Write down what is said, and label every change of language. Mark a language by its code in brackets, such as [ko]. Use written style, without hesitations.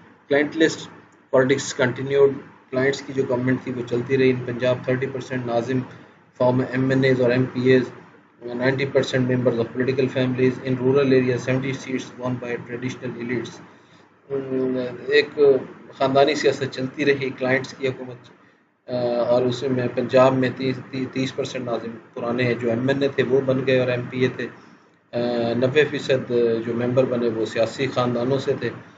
[en] Clientelist politics continued. [ur] Clients کی جو government تھی وہ چلتی رہی. [en] پنجاب 30% ناظم form MNAs اور MPAs, 90% members of political families. In rural areas 70 seats won by traditional elites. [ur] ایک خاندانی سیاست چلتی رہی کلائنٹس کی حکومت اور اس میں پنجاب میں 30% ناظم پرانے جو MNA تھے وہ بن گئے اور MPA تھے. 90% جو ممبر بنے وہ سیاسی خاندانوں سے تھے.